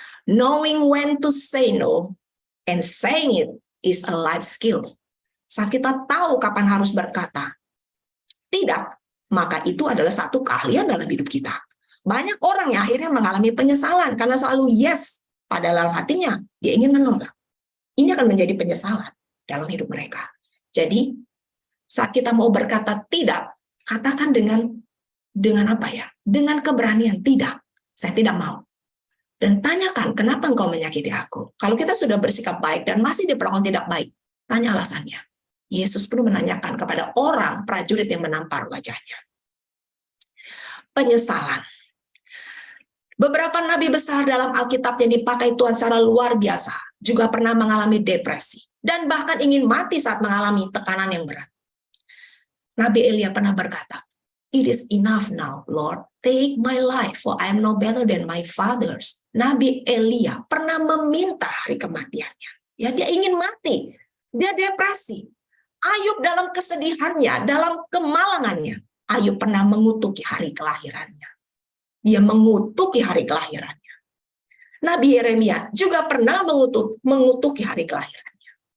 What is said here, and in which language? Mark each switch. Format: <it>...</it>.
<en>Knowing when to say no and saying it is a life skill.</en> <id>Saat kita tahu kapan harus berkata tidak, maka itu adalah satu keahlian dalam hidup kita. Banyak orang yang akhirnya mengalami penyesalan karena selalu yes, pada dalam hatinya dia ingin menolak. Ini akan menjadi penyesalan dalam hidup mereka. Jadi, saat kita mau berkata tidak, katakan dengan apa ya? Dengan keberanian, tidak. Saya tidak mau. Dan tanyakan, kenapa engkau menyakiti aku? Kalau kita sudah bersikap baik dan masih diperlakukan tidak baik, tanya alasannya. Yesus pun menanyakan kepada orang prajurit yang menampar wajahnya. Penyesalan. Beberapa nabi besar dalam Alkitab yang dipakai Tuhan secara luar biasa juga pernah mengalami depresi dan bahkan ingin mati saat mengalami tekanan yang berat. Nabi Elia pernah berkata,</id> <en>"It is enough now, Lord. Take my life, for I am no better than my fathers."</en> <id>Nabi Elia pernah meminta hari kematiannya. Ya, dia ingin mati. Dia depresi. Ayub dalam kesedihannya, dalam kemalangannya, Ayub pernah mengutuki hari kelahirannya. Dia mengutuki hari kelahirannya. Nabi Yeremia juga pernah mengutuki hari kelahirannya.</id>